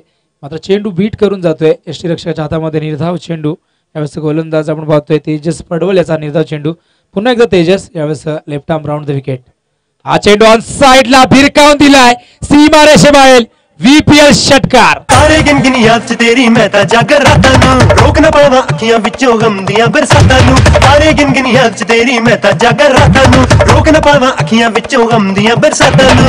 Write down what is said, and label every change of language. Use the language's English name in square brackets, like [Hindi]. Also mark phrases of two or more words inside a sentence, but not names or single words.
[Marathi] मात्र चेंडू बीट करून जातोय यष्टीरक्षकाच्या हातामध्ये. निर्धाव चेंडू यावेळेस गोलंदाज आपण पाहतोय तेजस पडवल याचा निर्धाव चेंडू. पुन्हा एकदा तेजस यावेळेस [English] left arm round the wicket. [Marathi] हा चेंडू ऑन साइडला भिरकावून दिलाय सीमा रेषेबाहेर. VPL षटकार. [Punjabi] ਤਾਰੇ ਗਿਣ ਯਾਦ ਚ ਤੇਰੀ ਮੈਂ ਤਾ ਜਾਗਰ ਰਾਤਾਂ ਨੂੰ ਰੋਕ ਨਾ ਪਾਵਾਂ ਅੱਖੀਆਂ ਵਿੱਚੋਂ ਗ਼ਮ ਦੀਆਂ ਬਰਸਾਤਾਂ ਨੂੰ. ਤਾਰੇ ਗਿਣ ਯਾਦ ਚ ਤੇਰੀ ਮੈਂ ਤਾ ਜਾਗਰ ਰਾਤਾਂ ਨੂੰ ਰੋਕ ਨਾ ਪਾਵਾਂ ਅੱਖੀਆਂ ਵਿੱਚੋਂ ਗ਼ਮ ਦੀਆਂ ਬਰਸਾਤਾਂ ਨੂੰ.